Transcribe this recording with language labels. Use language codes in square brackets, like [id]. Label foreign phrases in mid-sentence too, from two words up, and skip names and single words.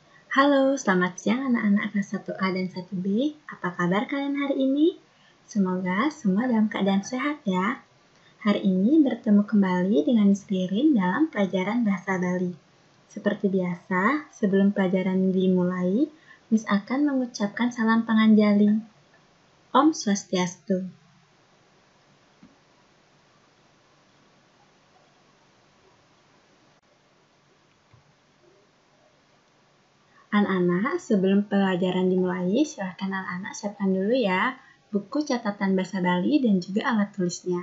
[id] Halo, selamat siang anak-anak kelas 1A dan 1B. Apa kabar kalian hari ini? Semoga semua dalam keadaan sehat ya. Hari ini bertemu kembali dengan Miss Ririn dalam pelajaran Bahasa Bali. Seperti biasa, sebelum pelajaran dimulai, Miss akan mengucapkan salam panganjali. [ban] Om Swastiastu. [id] Anak-anak, sebelum pelajaran dimulai, silahkan anak-anak siapkan dulu ya buku catatan bahasa Bali dan juga alat tulisnya.